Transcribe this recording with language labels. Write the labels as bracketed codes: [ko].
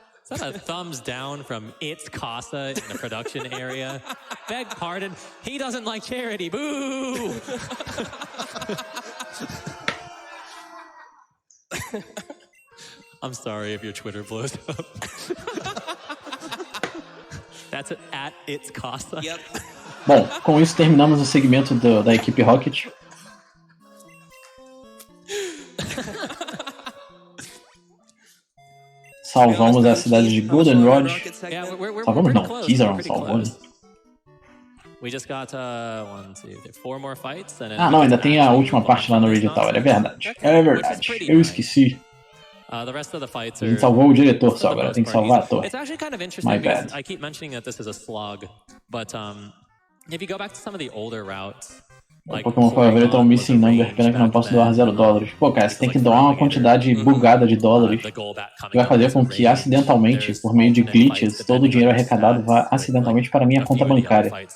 [en] Is that a thumbs down from It's Casa in the production area? Beg pardon, he doesn't like charity, boo! I'm sorry if your Twitter blows up. That's it, at It's Casa. Yep. [pt] Bom, com isso terminamos o segmento da equipe Rocket. Salvamos a cidade de Goldenrod. Salvamos não, Kizaron salvou. [en] We just got 4 more fights. [pt] Ah, não, ainda tem a última parte lá no Raid Tower, é verdade. É verdade, eu esqueci. [en] The rest of the fights [pt] A gente salvou o diretor só, agora tem que salvar a torre. [en] It's actually kind of interesting because I keep mentioning that this is a slog, but if you go back to some of the older routes, [pt] O Pokémon favorito é um missing number, pena que não posso doar $0. Pô, cara, você tem que doar uma quantidade bugada de dólares que vai fazer com que acidentalmente, por meio de glitches, todo o dinheiro arrecadado vá acidentalmente para a minha conta bancária.